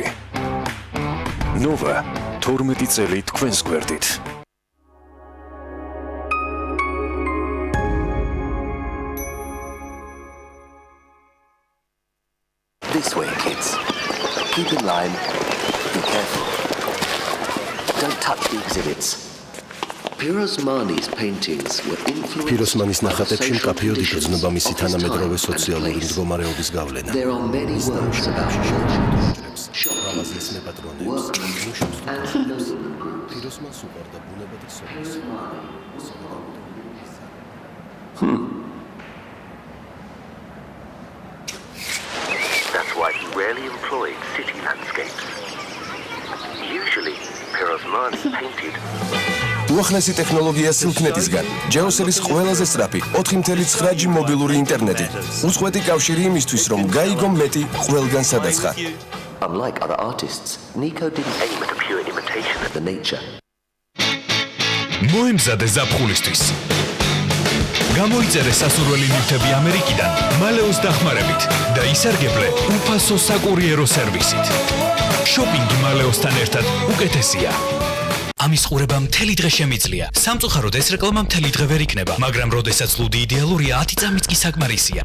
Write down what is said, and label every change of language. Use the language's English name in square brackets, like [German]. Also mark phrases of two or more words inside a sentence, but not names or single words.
[Georgian] Nova, 12 წელი თქვენს გვერდით. [English] This way, kids. Keep in line. Be careful. Don't touch the exhibits. Pirosmani's paintings were influenced. [Georgian] Pirosmanis ნახატებში მკაფიოდ იგრძნობა მისი თანამედროვე სოციალური მდგომარეობის გავლენა. [English] There are many works about [Georgian] მაღაზიის მეპატრონეებს. Pirosmans უყვარდა ბუნება და სოციალიზმი. [English] That's why he rarely employed city landscapes. Usually, Pirosmani painted. [Georgian] უახლესი ტექნოლოგია Silknet-ისგან. ჯეოსელის ყველაზე სწრაფი 4.9G მობილური ინტერნეტი. უწყვეტი კავშირი იმისთვის, რომ გაიგო მეტი ყველგან სადაცხა. [English] Unlike other artists, Nico didn't aim at a pure imitation of the nature. [Georgian] მოემზადე ზაფხულისთვის. გამოიწერე სასურველი ნივთები ამერიკიდან მალეოს დახმარებით და ისარგებლე უფასო საკურიერო სერვისით. შოპინგი მალეოსთან ერთად უკეთესია. ამის ყურება მთელი დღე შემიძლია. სამწუხაროდ ეს რეკლამა მთელი დღე ვერ იქნება, მაგრამ როდესაც ლუდი იდეალურია, 10 წამიც კი საკმარისია.